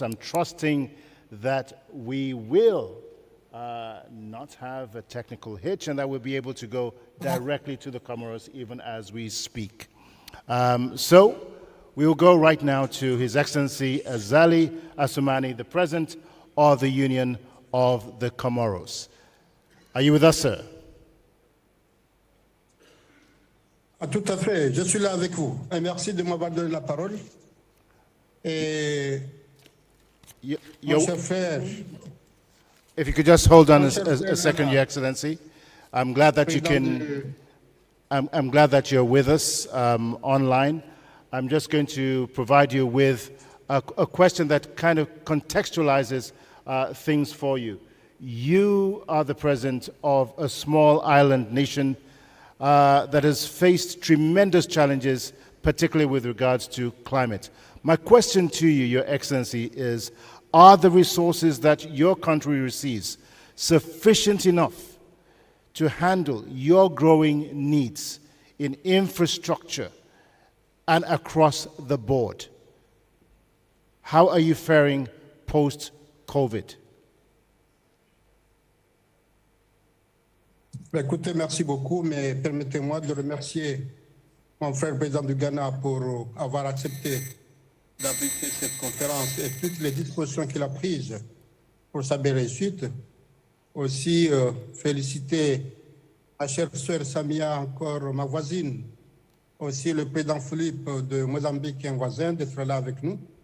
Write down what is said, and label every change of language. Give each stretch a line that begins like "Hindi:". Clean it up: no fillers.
English: I'm trusting that we will not have a technical hitch and that we'll be able to go directly to the Comoros even as we speak. So we will go right now to His Excellency Azali Assoumani, the President of the Union of the Comoros. Are you with us, sir?
French: Tout à fait, je suis là avec vous. Et merci de m'avoir donné la parole. Et mon cher frère,
English: If you could just hold on a second, Your Excellency. I'm glad that you can. I'm glad that you're with us online. I'm just going to provide you with a question that kind of contextualizes things for you. You are the president of a small island nation that has faced tremendous challenges, particularly with regards to climate. My question to you, Your Excellency, is, are the resources that your country receives sufficient enough to handle your growing needs in infrastructure and across the board? How are you faring post-COVID?
French: Écoutez, merci beaucoup, mais permettez-moi de remercier mon frère président du Ghana pour avoir accepté d'abriter cette conférence et toutes les dispositions qu'il a prises pour sa belle réussite. Aussi, féliciter ma chère sœur Samia, encore ma voisine, aussi le président Philippe de Mozambique, qui est un voisin, d'être là avec nous.